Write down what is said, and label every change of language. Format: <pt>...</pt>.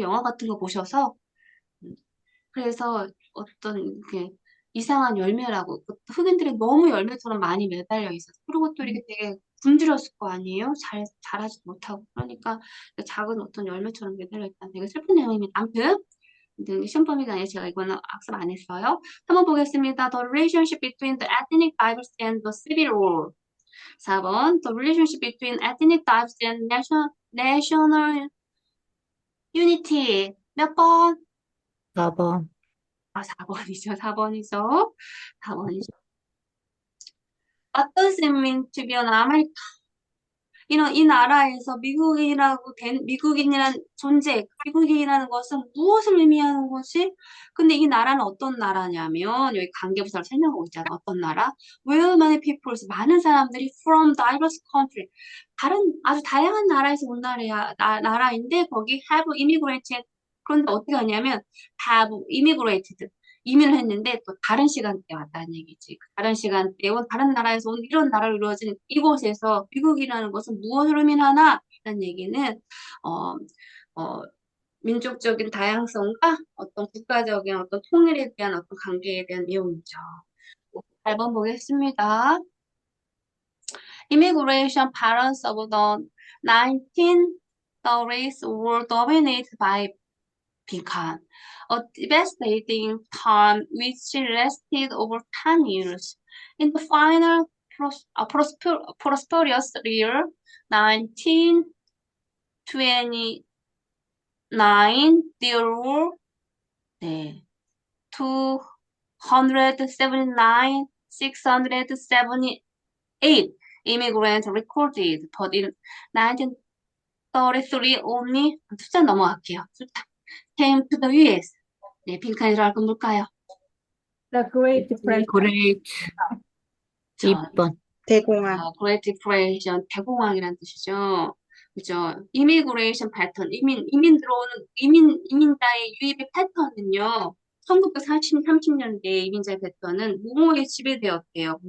<ko>영화 같은 거 보셔서. 그래서 어떤 이상한 열매라고 흑인들이 너무 열매처럼 많이 매달려 있었어. 그리고 또 이렇게 되게 굶주렸을 거 아니에요? 자라지도 못하고. 그러니까 작은 어떤 열매처럼 매달려 있다는 되게 슬픈 내용입니다. 아무튼 시험 범위가 아니라 제가 이거는 학습 안 했어요. 한번 보겠습니다.</ko> <en>The relationship between the ethnic diversity and the civil war. 4번 The relationship between ethnic diversity and national unity.</en> <ko>몇 번? 4번. 4번이죠. 4번이죠. 4번이죠.</ko> <en>What does it mean to be an American?</en> <ko>이 나라에서 미국인이라는 존재, 미국인이라는 것은 무엇을 의미하는 것이? 근데 이 나라는 어떤 나라냐면, 여기 관계부사를 설명하고 있잖아. 어떤 나라?</ko> <en>Where many peoples,</en> <ko>많은 사람들이</ko> <en>from diverse country,</en> <ko>아주 다양한 나라에서 온 나라인데, 거기</ko> <en>have immigrated.</en> <ko>그런데 어떻게 하냐면,</ko> <en>have immigrated.</en> <ko>이민을 했는데 또 다른 시간대에 왔다는 얘기지. 다른 시간대에 온 다른 나라에서 온 이런 나라로 이루어진 이곳에서 미국이라는 것은 무엇을 의미하나? 라는 얘기는 어, 어, 민족적인 다양성과 어떤 국가적인 어떤 통일에 대한 어떤 관계에 대한 내용이죠. 8번 보겠습니다.</ko> <en>Immigration patterns of the 1930s were dominated by 빈칸. A devastating time which lasted over 10 years. In the final prosperous year, 1920, there were</en> <ko>네,</ko> <en>279,678 immigrants recorded, but in 1933 only</en> <ko>숫자 넘어갈게요.</ko> <en>숫자 came to the US.</en> <ko>네, 빈칸이 들어갈 건 뭘까요?</ko> <en>The Great Depression. Great.</en> <ko>저, 2번. 대공황. Great Depression, 대공황이라는 뜻이죠. 그죠? 이미그레이션 패턴, 이민 들어오는, 이민자의 유입의 패턴은요, 1930년대의 이민자의 패턴은 무모에 지배되었대요.</ko>